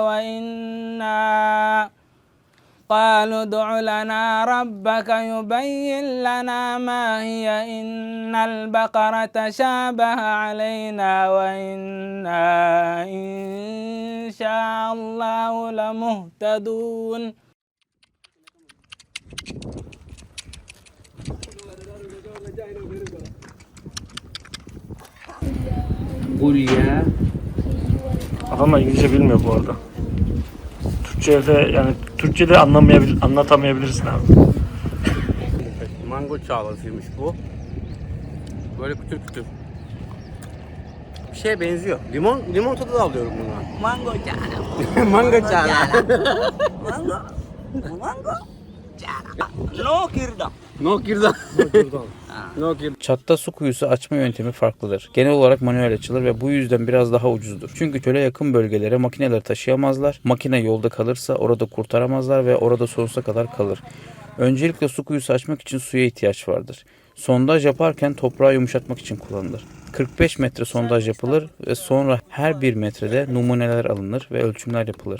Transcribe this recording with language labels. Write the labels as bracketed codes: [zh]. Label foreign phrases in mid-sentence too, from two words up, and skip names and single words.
[ar] قالوا ادع لنا ربك يبين لنا ما هي إن البقرة شابه علينا وإنا إن شاء الله لمهتدون. [tr] Hulya. Adamlar İngilizce bilmiyor bu arada. Türkçe'de yani Türkçe'de anlatamayabilirsin abi. Mango çağlasıymış bu. Böyle kütür kütür. Bir şeye benziyor. Limon tadı da alıyorum bundan. Mango cara. Mango çağla. Mango cara. No kirda. No kirda. No kirda. Çatta su kuyusu açma yöntemi farklıdır. Genel olarak manuel açılır ve bu yüzden biraz daha ucuzdur. Çünkü çöle yakın bölgelere makineleri taşıyamazlar. Makine yolda kalırsa orada kurtaramazlar ve orada sonsuza kadar kalır. Öncelikle su kuyusu açmak için suya ihtiyaç vardır. Sondaj yaparken toprağı yumuşatmak için kullanılır. 45 metre sondaj yapılır ve sonra her 1 metrede numuneler alınır ve ölçümler yapılır.